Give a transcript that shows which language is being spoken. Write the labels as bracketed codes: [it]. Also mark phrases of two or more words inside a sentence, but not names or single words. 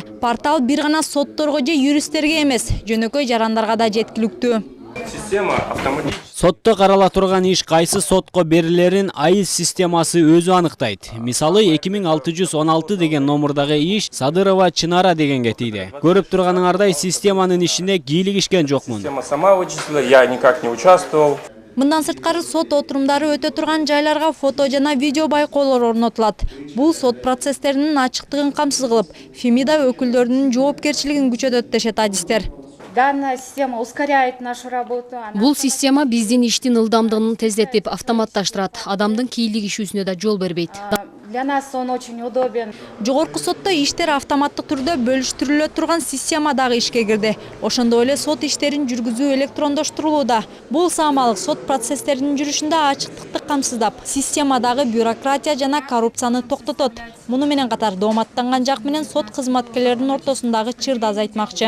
[ky] Портал бир гана сотторго же юристтерге эмес, жөнөкөй жарандарга да жеткиликтүү. [ru] Система автоматически. [ky] Сотто карала турган иш кайсы сотко берилерин АИС системасы өзү аныктайт. Мисалы 2616 деген номурдагы иш Садырова Чынара дегенге тийди. Көрүп турганыңардай системанын ишине кийлигишкен жокмун. [ru] Система сама вычислила, я никак не участвовал. [ky] Мындан сырткары сот отурумдары өтө турган жайларга фото жана видео байкоолор орнотулат. Бул сот процесстеринин ачыктыгын камсыз кылып, Фемида өкүлдөрүнүн жоопкерчилигин күчөтөт дешет адистер. [ru] Данная система ускоряет нашу работу. [ky] Бул система биздин иштин ылдамдыгын тездетип, автоматташтырат. Адамдын кийлигишүүсүнө да жол бербейт. [ru] Для нас он очень удобен. [ky] Жогорку сотто иштер автоматтык түрдө бөлүштүрүлө турган система дагы ишке кирди. Ошондой эле сот иштерин жүргүзүү электрондоштурулууда. Бул саамалык сот процесстеринин жүрүшүндө ачыктыкты камсыздап, системадагы бюрократия жана коррупцияны токтотот. Муну менен катар дооматтанган жак менен сот кызматкерлеринин ортосундагы чырды азайтмакчы.